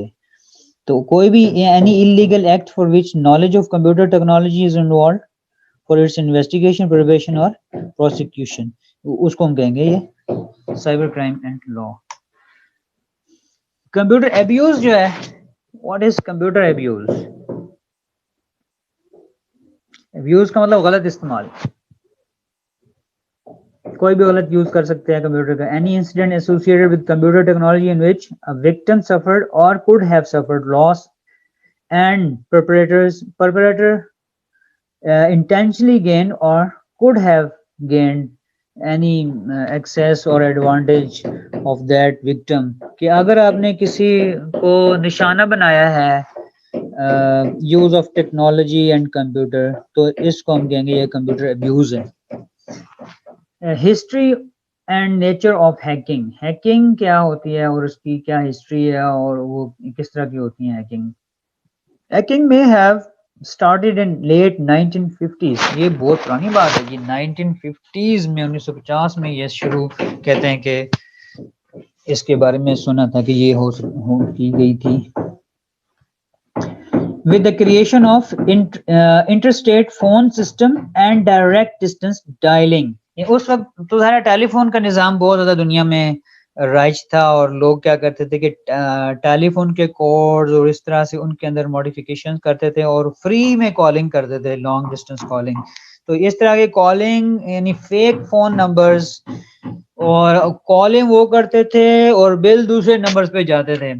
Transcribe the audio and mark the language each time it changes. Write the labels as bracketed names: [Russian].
[Urdu] یہ تو کوئی بھی [English] any illegal act for which knowledge of computer technology is involved for its investigation, preparation اور prosecution, [Urdu] اس کو ہم کہیں گے یہ cyber crime and law. Computer abuse جو ہے، [English] What is computer abuse? [Urdu] Abuse کا مطلب غلط استعمال. کوئی بھی غلط یوز کر سکتے ہیں کمپیوٹر کا. [English] Any incident associated with computer technology in which a victim suffered or could have suffered loss and perpetrator intentionally gained or could have gained any access or advantage of that victim. [Urdu] کہ اگر آپ نے کسی کو نشانہ بنایا ہے [English] use of technology and computer, [Urdu] تو اس کو ہم کہیں گے یہ کمپیوٹر ابیوز ہے. History and nature of hacking. Hacking کیا ہوتی ہے اور اس کی کیا ہسٹری ہے، اور وہ کس طرح کی ہوتی ہیں ہیکنگ. [English] Hacking میں have started in late 1950s. [Urdu] یہ بہت پرانی بات ہے. یہ 1950s میں 1950 میں یہ شروع کہتے ہیں کہ اس کے بارے میں سنا تھا کہ یہ کی گئی تھی. [English] with the creation of interstate phone system and direct distance dialing. [Urdu] اس وقت تو ظاہر ٹیلی فون کا نظام بہت زیادہ دنیا میں رائج تھا، اور لوگ کیا کرتے تھے کہ ٹیلی فون کے کوڈز اور اس طرح سے ان کے اندر ماڈیفیکیشن کرتے تھے اور فری میں کالنگ کرتے تھے، لانگ ڈسٹینس کالنگ. تو اس طرح کے کالنگ یعنی فیک فون نمبرز، اور کالنگ وہ کرتے تھے اور بل دوسرے نمبرز پہ جاتے تھے.